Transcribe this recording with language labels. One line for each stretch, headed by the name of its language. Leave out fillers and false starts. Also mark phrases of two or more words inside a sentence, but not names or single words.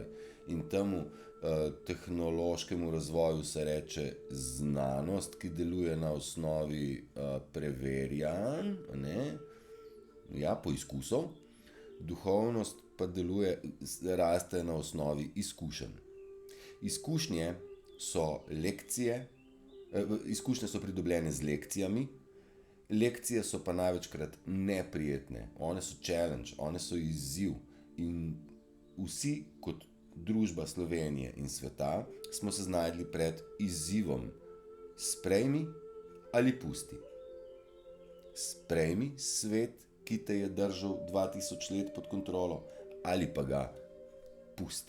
Slovenian: In temu tehnološkemu razvoju se reče znanost, ki deluje na osnovi preverjanj, poizkusov. Duhovnost pa deluje, raste na osnovi izkušenj. Izkušnje so lekcije, izkušnje so pridobljene z lekcijami, lekcije so pa največkrat neprijetne, one so challenge, one so izziv in vsi kot družba Slovenije in sveta smo se znašli pred izzivom. Sprejmi ali pusti. Sprejmi svet, ki te je držal 2000 let pod kontrolo, ali pa ga pusti.